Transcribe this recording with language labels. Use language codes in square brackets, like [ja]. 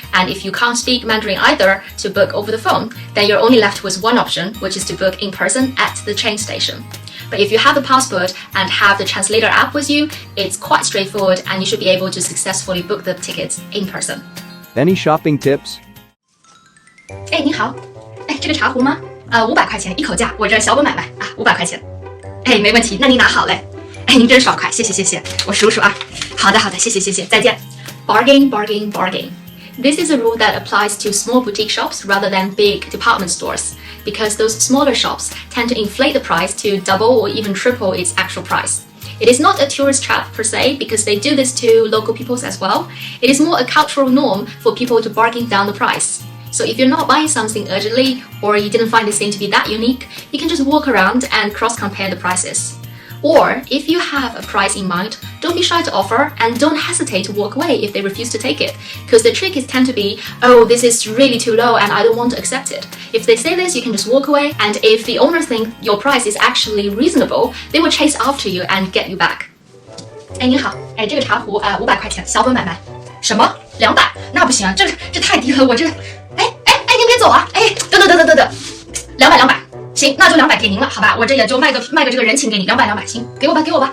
[en] And if you can't speak Mandarin either to book over the phone, then you're only left with one option, which is to book in person at the train station. But if you have the passport and have the translator app with you, it's quite straightforward and you should be able to successfully book the tickets in person. Any shopping tips? [zh] 哎，你好，哎，这个茶壶吗？500块钱一口价，我这小本买卖啊，500块钱。哎，没问题，那您拿好嘞。哎，您真爽快，谢谢谢谢，我数数啊。好的好的，谢谢谢谢，再见。 [en] Bargain, bargain, bargain. This is a rule that applies to small boutique shops rather than big department stores, because those smaller shops tend to inflate the price to double or even triple its actual price. It is not a tourist trap per se, because they do this to local peoples as well. It is more a cultural norm for people to bargain down the price. So if you're not buying something urgently or you didn't find this thing to be that unique, you can just walk around and cross-compare the prices. Or if you have a price in mind, don't be shy to offer and don't hesitate to walk away if they refuse to take it. Because the trick is tend to be, oh, this is really too low and I don't want to accept it. If they say this, you can just walk away, and if the owner think your price is actually reasonable, they will chase after you and get you back. [zh] 哎，您好，哎，这个茶壶500块钱，小本买卖。什么？200？那不行，这太低了，我这……哎，您别走啊！哎，等，200，行，那就200给您了，好吧？我这也就卖个这个人情给你，200，行，给我吧。